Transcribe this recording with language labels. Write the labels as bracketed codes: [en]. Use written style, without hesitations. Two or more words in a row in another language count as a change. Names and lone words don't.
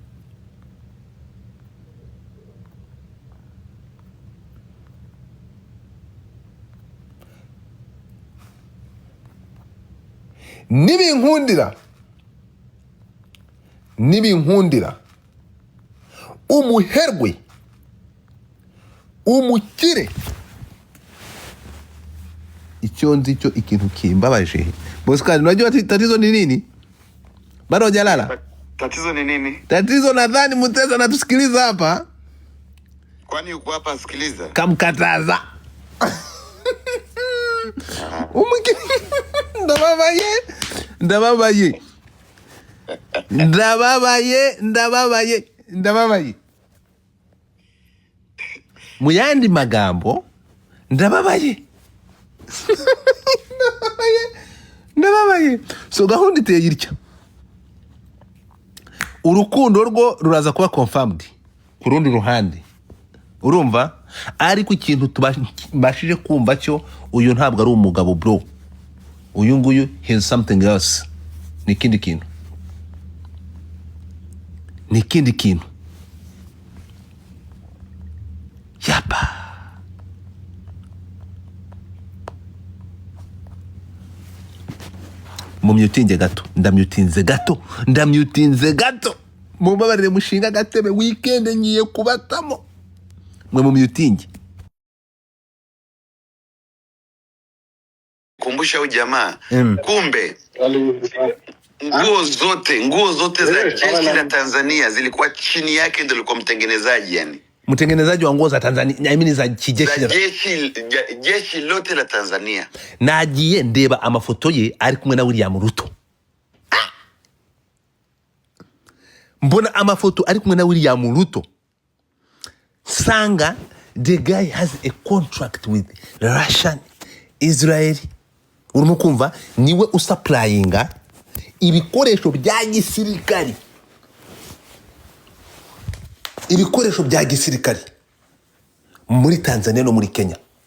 [rw] Nibinkundira umuherwe, umukire. Icyo nzi cyo ikintu kimbabaje Bosco, [sw] unajua tatizo ni nini? Bado hujalala? Tatizo ni nini? Tatizo nadhani Mutesi anatusikiliza hapa. Kwani uko hapa sikiliza? Kamkataza. [rw] Ndababaye. Muyandi magambo ndababaye. So gahunda iteye irya. Urukundo rwo ruraza kuba confirmed ku rundi ruhande, urumva? Ariko ikintu tubashije kumva cyo, uyu ntabwo ari umugabo bro. Uyu nguyu [en] has something else. [rw] Ni kindi kintu. Yapa. Mumyutinze gato. Mumbabarire mushinga gatebe, weekend ngiye kubatamo. Mwe mumyutinge. [sw] Kumbusha huyu jamaa. Kumbe nguo zote za jeshi la Tanzania zilikuwa chini yake, ndio alikuwa mtengenezaji yani. Mtengenezaji wa nguo za Tanzania, [en] I mean [sw] za kijeshi. Jeshi lote la Tanzania. [rw] Nagiye ndeba amafoto ye ari kumwe na William Ruto. Mbona amafoto ari kumwe na William Ruto. [en] Sanga the guy has a contract with Russian, Israel. [rw] Urumukumva, niwe usupplyinga ibikoresho bya gisirikari. Muri Tanzania no muri Kenya.